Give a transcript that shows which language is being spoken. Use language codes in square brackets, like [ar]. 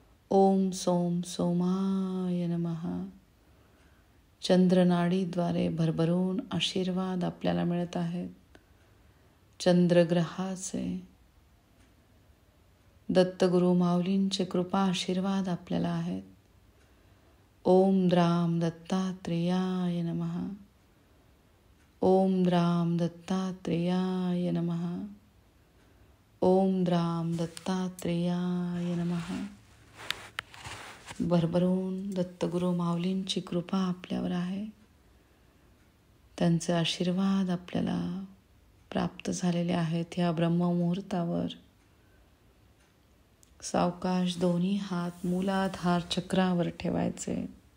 [sa] ओम सोम सोमाय नमः. [mr] चंद्रनाडीद्वारे भरभरून आशीर्वाद आपल्याला मिळत आहेत. चंद्रग्रहाचे दत्तगुरु माऊलींचे कृपा आशीर्वाद आपल्याला आहेत. [sa] ओम द्राम दत्तात्रेयाय नमः. ओम द्राम दत्तात्रेयाय नमः. ओम द्राम दत्तात्रेयाय नमः. [mr] भरभरून दत्तगुरु माऊलींची कृपा आपल्यावर आहे. त्यांचे आशीर्वाद आपल्याला प्राप्त झालेले आहेत. या ब्रह्ममुहूर्तावर सावकाश दोन्ही हात मूलाधार चक्रावर ठेवायचे.